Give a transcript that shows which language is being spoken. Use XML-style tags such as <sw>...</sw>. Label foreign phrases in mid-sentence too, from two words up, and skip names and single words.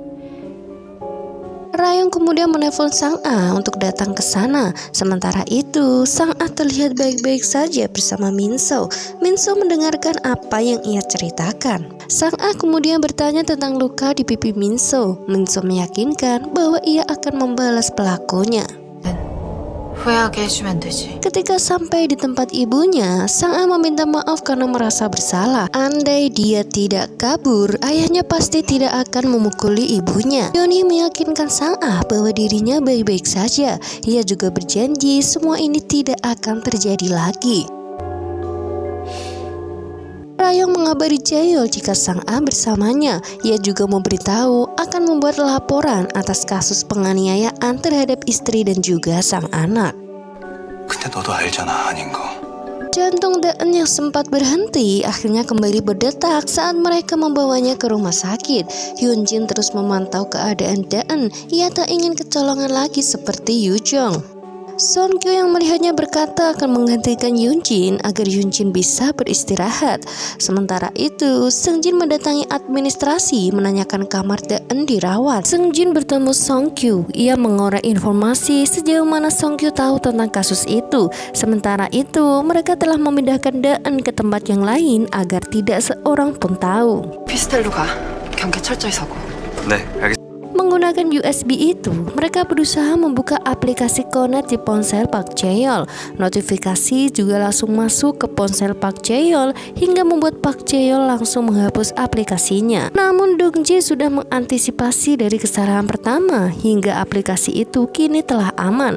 <id>Rayong kemudian menelpon Sang A untuk datang ke sana. Sementara itu, Sang A terlihat baik-baik saja bersama Minso. Minso mendengarkan apa yang ia ceritakan. Sang A kemudian bertanya tentang luka di pipi Minso. Minso meyakinkan bahwa ia akan membalas pelakunya.</id> <ko>후회하게 해주면 되지.</ko> <id>Ketika sampai di tempat ibunya, Sang A meminta maaf karena merasa bersalah. Andai dia tidak kabur, ayahnya pasti tidak akan memukuli ibunya. Yuni meyakinkan Sang A bahwa dirinya baik-baik saja. Ia juga berjanji semua ini tidak akan terjadi lagi. Rayong mengabari Jaehyul jika Sang A bersamanya. Ia juga memberitahu akan membuat laporan atas kasus penganiayaan terhadap istri dan juga sang anak.</id> <ko>근데 너도 알잖아, 아닌 거.</ko> <id>Jantung Daen yang sempat berhenti akhirnya kembali berdetak saat mereka membawanya ke rumah sakit. Hyunjin terus memantau keadaan Daen. Ia tak ingin kecolongan lagi seperti Yujong. Songkyu yang melihatnya berkata akan menggantikan Hyunjin agar Hyunjin bisa beristirahat. Sementara itu, Seungjin mendatangi administrasi menanyakan kamar Daen dirawat. Seungjin bertemu Songkyu. Ia mengorek informasi sejauh mana Songkyu tahu tentang kasus itu. Sementara itu, mereka telah memindahkan Daen ke tempat yang lain agar tidak seorang pun tahu.</id> <ko>피스텔로 가. 경계 철저히 서고. 네, 알겠습니다.</ko> <id>Menggunakan USB itu, mereka berusaha membuka aplikasi Connect di ponsel Pak Jaehyul. Notifikasi juga langsung masuk ke ponsel Pak Jaehyul hingga membuat Pak Jaehyul langsung menghapus aplikasinya. Namun Dongji sudah mengantisipasi dari kesalahan pertama hingga aplikasi itu kini telah aman.</id>